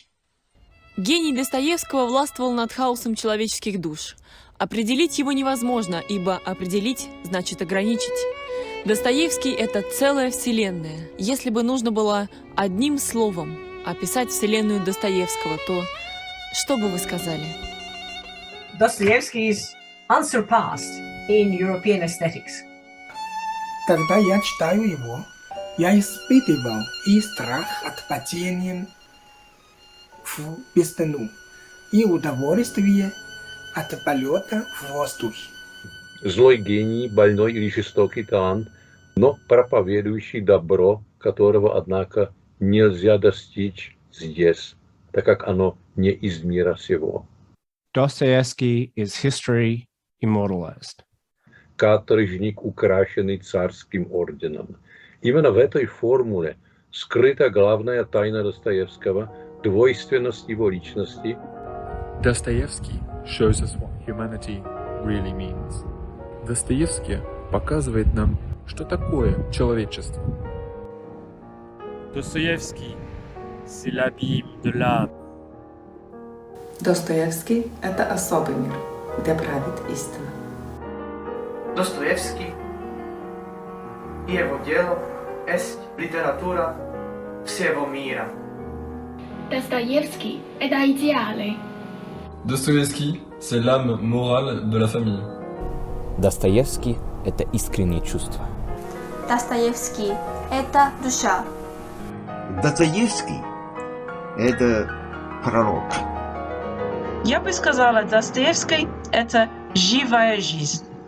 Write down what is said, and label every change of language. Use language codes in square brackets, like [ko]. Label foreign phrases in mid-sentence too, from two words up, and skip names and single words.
[ru] Гений Достоевского властвовал над хаосом человеческих душ. Определить его невозможно, ибо определить значит ограничить. Достоевский – это целая вселенная. Если бы нужно было одним словом описать вселенную Достоевского, то что бы вы сказали? [en] Dostoevsky is unsurpassed in European aesthetics. [ru] Когда я читаю его, я испытывал и страх от падения в бездну, и удовольствие от полета в воздухе. Злой гений, больной или жестокий талант, но проповедующий добро, которого, однако, нельзя достичь здесь, так как оно не из мира сего. [en] Dostoevsky is history immortalized. [ru] Каторжник, украшенный царским орденом. Именно в этой формуле скрыта главная тайна Достоевского, двойственность его личности. [en] Dostoevsky shows us what humanity really means. [ru] Достоевский показывает нам, что такое человечество. [fr] Dostoevsky, c'est la Bible de l'âme. [ru] Достоевский – это особый мир, где правит истина. Достоевский и его дело есть литература всего мира. Достоевский – это идеалы. [fr] Достоевский – c'est l'âme morale de la famille. [ru] Достоевский – это искренние чувства. Достоевский – это душа. Достоевский – это пророк. Я бы сказала, Достоевский – это живая жизнь.